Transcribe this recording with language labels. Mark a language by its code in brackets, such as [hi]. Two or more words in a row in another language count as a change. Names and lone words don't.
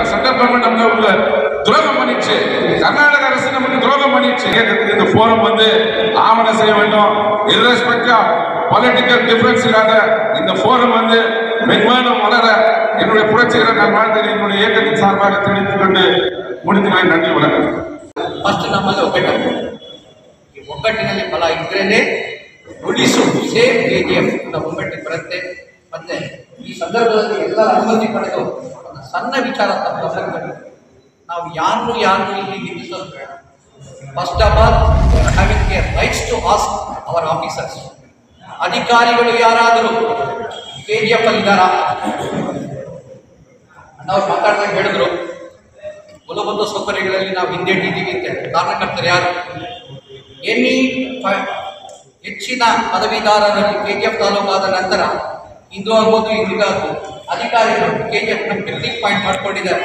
[en] central government [ta] நமக்கு துரோகம் பண்ணிச்சு, கர்நாடக அரசு நமக்கு துரோகம் பண்ணிச்சு. இந்த போரம் வந்து ஆவணம் செய்ய வேண்டும். [en] irrespective of political difference [ta] இல்லாத இந்த போரம் வந்து மென்மேலும் வளர என்னுடைய புரட்சிகர நல்வாழ்த்தை என்னுடைய இயக்கத்தின் சார்பாக தெரிவித்துக் கொண்டு முடித்துக்கிறேன். நன்றி, வணக்கம். [kn] ಫಸ್ಟ್ ನಮ್ಮಲ್ಲಿ ಒಗ್ಗಟ್ಟು, ಈ ಒಗ್ಗಟ್ಟಿನಲ್ಲಿ ಬಲ ಇದ್ರೇನೆ ಉಳಿಸು ಸೇಮ್ KGF ಒಗ್ಗಟ್ಟಿಗೆ ಬರುತ್ತೆ. ಮತ್ತೆ ಈ ಸಂದರ್ಭದಲ್ಲಿ ಎಲ್ಲರ ಅನುಮತಿ ಪಡೆದು ಒಂದು ಸಣ್ಣ ವಿಚಾರ ತಪ್ಪು ನಾವು ಯಾರನ್ನೂ ಇಲ್ಲಿ ನಿಲ್ಲಿಸೋದು ಬೇಡ. [en] first of all having a rights to ask our officers. [kn] ಅಧಿಕಾರಿಗಳು ಯಾರಾದರೂ KGF ಅಲ್ಲಿದ್ದಾರಾ? ನಾವು ಮಾತಾಡಿದಾಗ ಹೇಳಿದ್ರು ಮೂಲಭೂತ ಸೌಕರ್ಯಗಳಲ್ಲಿ ನಾವು ಹಿಂದೇಟಿದ್ದೀವಿ ಅಂತ. ಕಾರಣಕರ್ತರು ಯಾರು? ಹೆಚ್ಚಿನ ಪದವೀಧರರಲ್ಲಿ KGF ತಾಲೂಕಾದ ನಂತರ ಹಿಂದೂ ಆಗ್ಬೋದು ಹಿಂದಿಗಾಗ್ಬೋದು ಅಧಿಕಾರಿಗಳು KGFನ [en] picnic point [kn] ಮಾಡ್ಕೊಂಡಿದ್ದಾರೆ.